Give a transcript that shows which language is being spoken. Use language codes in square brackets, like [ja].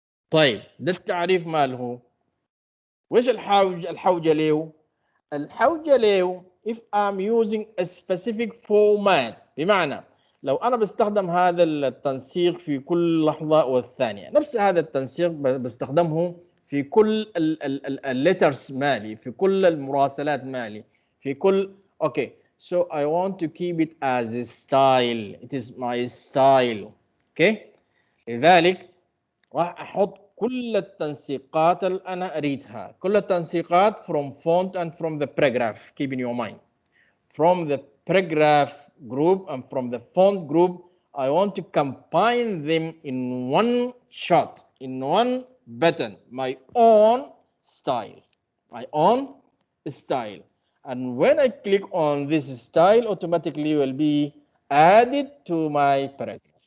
[ar] طيب ده التعريف ماله. وش الحوجة له؟ الحوجة له [en] if I'm using a specific format، [ar] بمعنى لو أنا بستخدم هذا التنسيق في كل لحظة والثانية، نفس هذا التنسيق بستخدمه في كل الليترز مالي، في كل المراسلات مالي، في كل okay. [en] So I want to keep it as a style. It is my style. Okay. [ar] لذلك راح أحط كل التنسيقات اللي أنا أريدها، كل التنسيقات [en] from font and from the paragraph. Keep in your mind. From the paragraph group and from the font group, I want to combine them in one shot, in one button, my own style, my own style. And when I click on this style, automatically will be added to my paragraph.